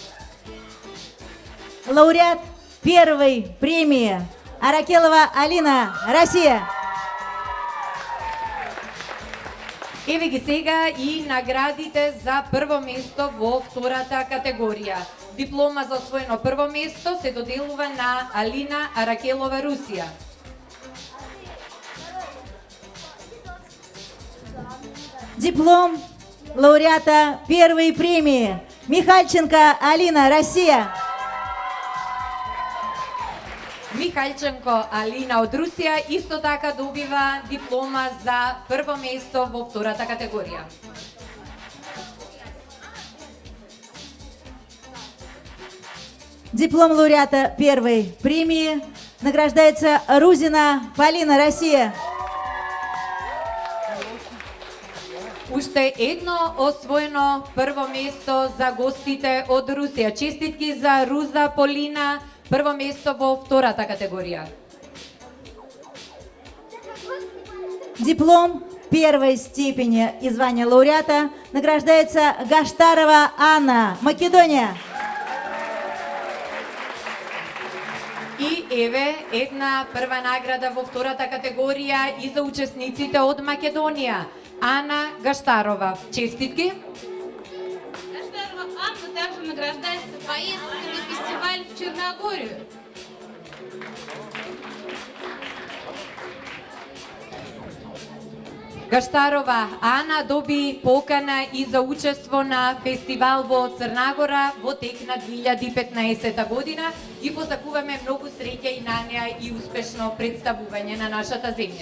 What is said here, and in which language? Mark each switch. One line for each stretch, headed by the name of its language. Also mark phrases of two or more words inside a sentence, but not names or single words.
Russian: Лауреат первой премии Аракелова Алина, Россия.
Macedonian: Еве ги сега и наградите за прво место во втората категорија. Диплома за освоено прво место се доделува на Алина Аракелова, Русија.
Russian: Диплом лауреата первой премии Михальченко Алина, Россия.
Macedonian: Михајченко Алина од Русија исто така добива диплома за прво место во втората категорија.
Russian: Диплом лауреата первой премии награждается Рузина Полина, Россия.
Macedonian: Уште едно освоено прво место за гостите од Русија. Честитки за Руза Полина, прво место во втората категорија.
Russian: Диплом первой степени и звания лауреата награждается Гаштарова Анна, Македония.
Macedonian: И еве една прва награда во втората категорија и за учесниците од Македонија. Ана Гаштарова. Честитки!
Russian: Гаштарова Анна также награждается поездкой на фестиваль в Черногорию.
Macedonian: Гаштарова Ана доби покана и за учество на фестивал во Црнагора во тек на 2015 година и посакуваме многу среќа и на неа и успешно представување на нашата земја.